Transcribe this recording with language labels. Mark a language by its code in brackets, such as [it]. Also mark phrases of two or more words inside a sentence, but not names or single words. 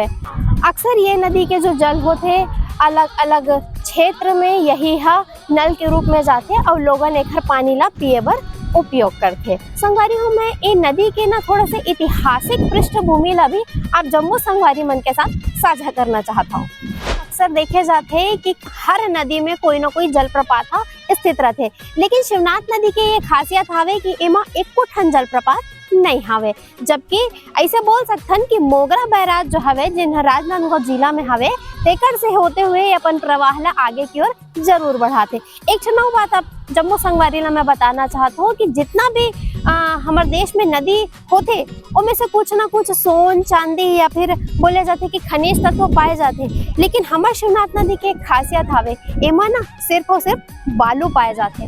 [hne] अक्सर ये नदी के जो जल होते अलग अलग क्षेत्र में यही नल के रूप में जाते और लोगन एकर पानी ला पिए बर उपयोग करते। संगवारी हो, मैं ये नदी के ना थोड़ा सा ऐतिहासिक पृष्ठभूमि ला भी आप जम्मू संगवारी मन के साथ साझा करना चाहता हूँ। अक्सर देखे जाते हैं कि हर नदी में कोई ना कोई जलप्रपात स्थित रहते, लेकिन शिवनाथ नदी के ये खासियत हावे कि एमा एको ठन जलप्रपात नहीं हावे। जबकि ऐसे बोल सकथन कि मोगरा बैराज जो हवे जिन राजनांदगांव जिला में हवे, तेकर से होते हुए अपन प्रवाह ला आगे की ओर जरूर बढ़ाते। एक चुनाव बात आप जम्मू संगवारी ला मैं बताना चाहता हूँ कि जितना भी हमारे देश में नदी होते उनमें से कुछ ना कुछ सोन, चांदी या फिर बोले जाते कि खनिज तत्व पाए जाते। लेकिन हमारे शिवनाथ नदी के खासियत हावे एमा ना सिर्फ और सिर्फ बालू पाए जाते।